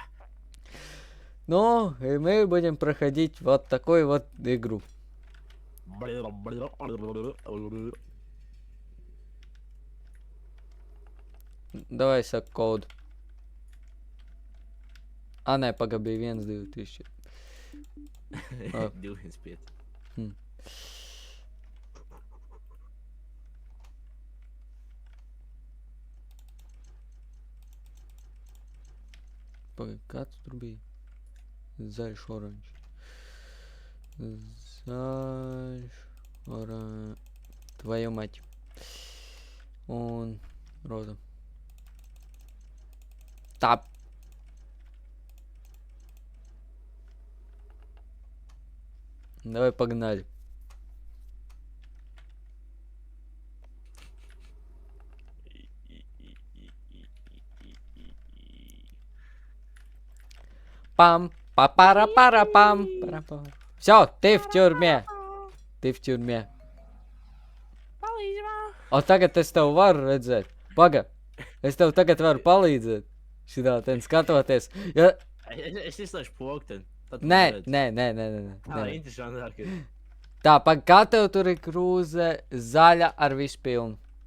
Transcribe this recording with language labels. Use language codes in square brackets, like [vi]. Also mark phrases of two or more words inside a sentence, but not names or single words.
[ru] Ну, и мы будем проходить вот такую вот игру. Давай код. А, не, [lv] pagaidi, 1, 2, 3. Oh. 25. Pagaidi, kāds tur bija? Zaļš, oranžs. Zaļš, oranžs. [ru] Твою мать. [lv] Un rozā. [ru] Тап. Давай погнали. Пам, папара-пара-пам. Все, ты в тюрьме. Ты в тюрьме. [lv] O tagad es tev varu redzēt. Paga, es tev tagad varu palīdzēt. Šitā ten skatoties. Ja... Es izslēgšu pogu. Nē. Interesanti. Tā, paga, kā tev tur ir krūze zaļa ar visu pilnu?